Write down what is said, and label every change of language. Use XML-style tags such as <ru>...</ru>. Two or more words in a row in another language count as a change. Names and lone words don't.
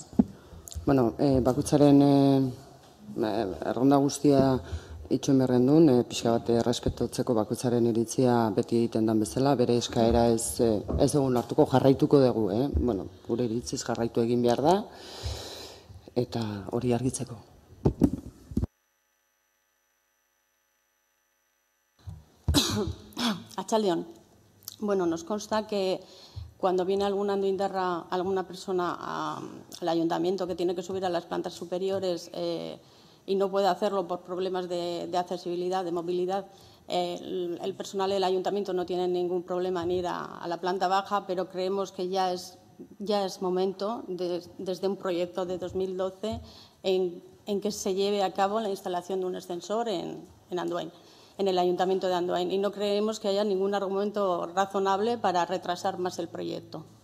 <eu>Bueno, bakoitzaren erronda guztia itxoin berren duen, pixka bat errespetatzeko bakoitzaren iritzia beti egiten den bezala, bere eskaera ez dugun hartuko, jarraituko dugu, bueno, gure iritziz jarraitu egin behar da, eta hori argitzeko. Atxaldeon.</eu> <es>Bueno, nos consta que cuando viene alguna persona al ayuntamiento que tiene que subir a las plantas superiores y no puede hacerlo por problemas de accesibilidad, de movilidad, el personal del ayuntamiento no tiene ningún problema en ir a la planta baja, pero creemos que ya es momento, desde un proyecto de 2012, en que se lleve a cabo la instalación de un ascensor en Andoain, en el Ayuntamiento de Andoain, y no creemos que haya ningún argumento razonable para retrasar más el proyecto.</es>